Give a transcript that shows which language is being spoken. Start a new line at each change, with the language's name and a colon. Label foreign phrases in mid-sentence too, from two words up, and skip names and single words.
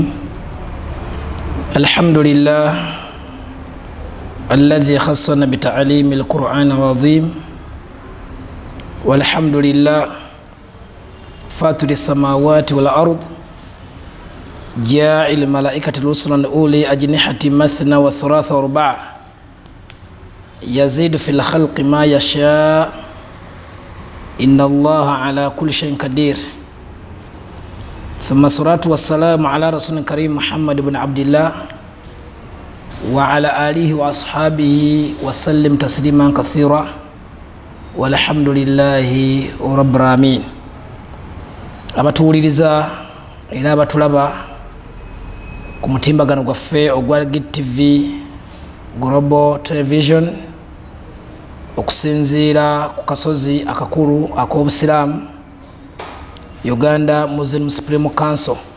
Arabic: الحمد لله الذي خصنا بتعليم القرآن العظيم، والحمد لله فاطر السماوات والأرض، جاعل الملائكة رسلا أولي أجنحة مثنى وثلاث ورباع، يزيد في الخلق ما يشاء، إن الله على كل شيء قدير. ثم الصلاة والسلام على رسول الكريم محمد بن عبد الله وعلى آله وأصحابه وسلم تسليما كثيرا، والحمد لله رب العالمين.
Ganda: abatuliriza era abatulaba ku mutimbagano gwaffe ogwa GTV Global Television okusinziira ku kasozi akakulu ak'obusiraamu Uganda Muslim Supreme Council.